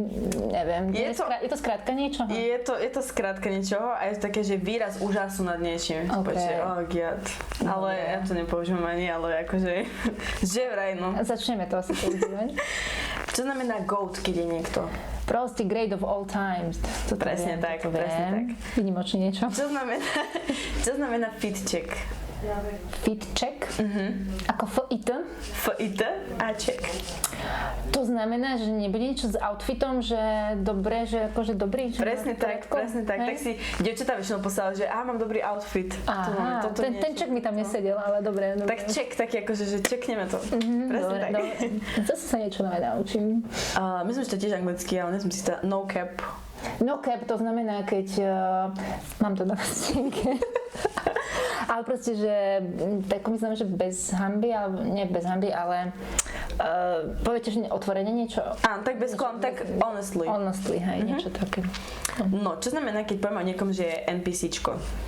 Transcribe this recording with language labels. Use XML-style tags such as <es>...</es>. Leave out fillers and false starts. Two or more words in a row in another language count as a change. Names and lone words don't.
<sk>Je to skrátka niečo? Je to skrátka niečoho a je to také, že výraz úžasu nad niečím. Okay. Giat. Ale ja to nepoužívam ani, ale akože... že vraj, no. Začneme to asi používať. Čo znamená GOAT, keď je niekto? Proste</sk> <en>great of all times.</en> <sk>Presne tak. Vynimočne niečo. Čo znamená</sk> <en>fit check? Fit check? Ako FIT? FIT a check.</en> <sk>To znamená, že nebude niečo s outfitom, že dobre, že akože dobrý? Že presne tak. Tak si dievčatá väčšinou poslala, že mám dobrý outfit. Aha, ten check mi tam nesedel, ale dobre. Tak check, taký akože, že checkneme to. Presne tak. Zase sa niečo nové naučím. Myslím, že to tiež anglicky, ale nesom si to</sk> <en>no cap. No cap,</en> <sk>to znamená, keď mám to na nástenke. Ale proste, že tak myslím, že bez hanby, alebo nie bez hanby, ale poviete, že otvorene niečo? Áno, tak bez klam, tak honestly. Honestly, hej, niečo také. No, čo znamená, keď povieme o niekom, že je NPCčko?</sk>